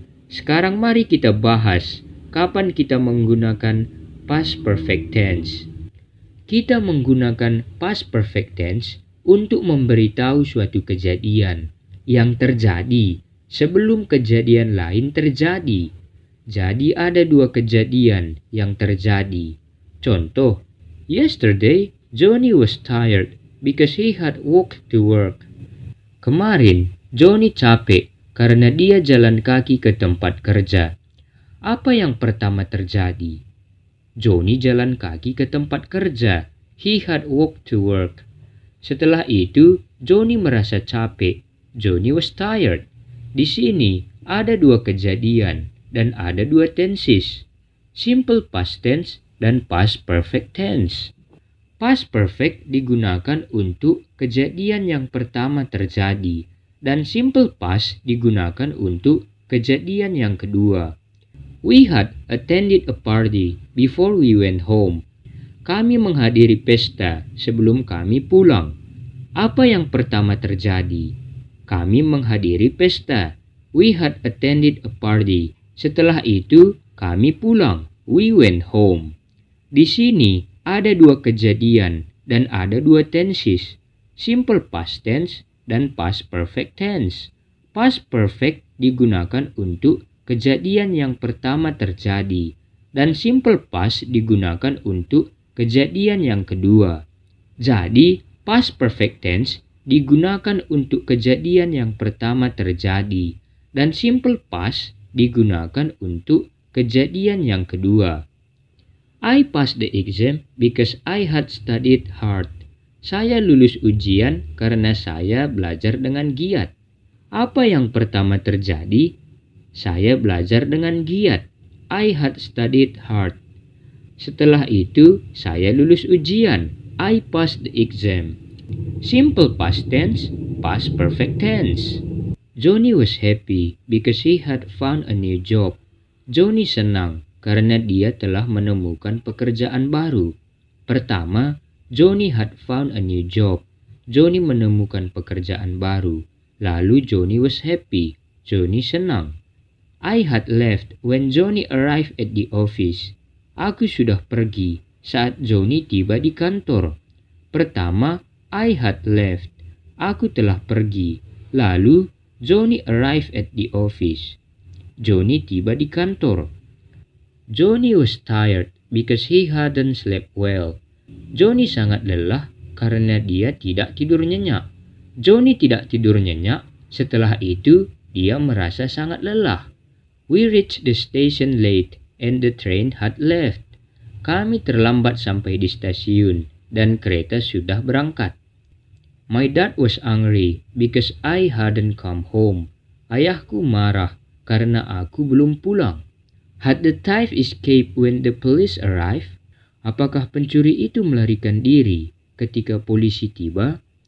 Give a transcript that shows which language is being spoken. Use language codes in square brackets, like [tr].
[id] Sekarang mari kita bahas kapan kita menggunakan past perfect tense. Kita menggunakan past perfect tense untuk memberitahu suatu kejadian yang terjadi sebelum kejadian lain terjadi. Jadi ada dua kejadian yang terjadi. [en] Contoh, yesterday Johnny was tired because he had walked to work. [id] Kemarin Johnny capek karena dia jalan kaki ke tempat kerja. Apa yang pertama terjadi? Johnny jalan kaki ke tempat kerja. [en] He had walked to work. [id] Setelah itu, Johnny merasa capek. [en] Johnny was tired. [id] Di sini ada dua kejadian dan ada dua tenses. Simple past tense dan past perfect tense. Past perfect digunakan untuk kejadian yang pertama terjadi dan simple past digunakan untuk kejadian yang kedua. [en] We had attended a party before we went home. [id] Kami menghadiri pesta sebelum kami pulang. Apa yang pertama terjadi? Kami menghadiri pesta. [en] We had attended a party. [id] Setelah itu, kami pulang. [en] We went home. [id] Di sini ada dua kejadian dan ada dua tenses. Simple past tense dan past perfect tense. Past perfect digunakan untuk kejadian yang pertama terjadi, dan simple past digunakan untuk kejadian yang kedua. Jadi, past perfect tense digunakan untuk kejadian yang pertama terjadi, dan simple past digunakan untuk kejadian yang kedua. [en] I passed the exam because I had studied hard. [id] Saya lulus ujian karena saya belajar dengan giat. Apa yang pertama terjadi? Saya belajar dengan giat. [en] I had studied hard. [id] Setelah itu, saya lulus ujian. [en] I passed the exam. Simple past tense, past perfect tense. Johnny was happy because he had found a new job. [id] Johnny senang karena dia telah menemukan pekerjaan baru. [en] Pertama, Johnny had found a new job. [id] Johnny menemukan pekerjaan baru. [en] Lalu Johnny was happy. [id] Johnny senang. [en] I had left when Johnny arrived at the office. [id] Aku sudah pergi saat Johnny tiba di kantor. Pertama, [en] I had left. [id] Aku telah pergi. Lalu, [en] Johnny arrived at the office. [id] Johnny tiba di kantor. [en] Johnny was tired because he hadn't slept well. [id] Johnny sangat lelah karena dia tidak tidur nyenyak. Johnny tidak tidur nyenyak. Setelah itu, dia merasa sangat lelah. [en] We reached the station late and the train had left. [id] Kami terlambat sampai di stasiun dan kereta sudah berangkat. [en] My dad was angry because I hadn't come home. [id] Ayahku marah karena aku belum pulang. [en] Had the thief escaped when the police arrived? [id] Apakah pencuri itu melarikan diri ketika polisi tiba?